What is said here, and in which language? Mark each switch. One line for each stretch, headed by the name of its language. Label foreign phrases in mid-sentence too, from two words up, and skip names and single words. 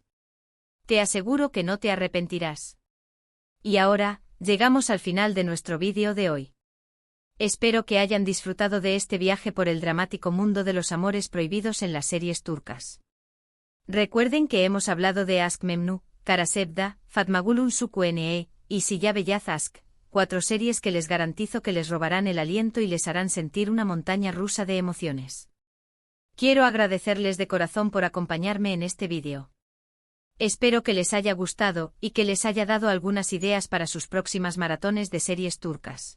Spanish: Te aseguro que no te arrepentirás. Y ahora, llegamos al final de nuestro vídeo de hoy. Espero que hayan disfrutado de este viaje por el dramático mundo de los amores prohibidos en las series turcas. Recuerden que hemos hablado de Aşk Memnu, Kara Sevda, Fatmagul Sukuene y Siyah Beyaz Aşk, 4 series que les garantizo que les robarán el aliento y les harán sentir una montaña rusa de emociones. Quiero agradecerles de corazón por acompañarme en este vídeo. Espero que les haya gustado y que les haya dado algunas ideas para sus próximas maratones de series turcas.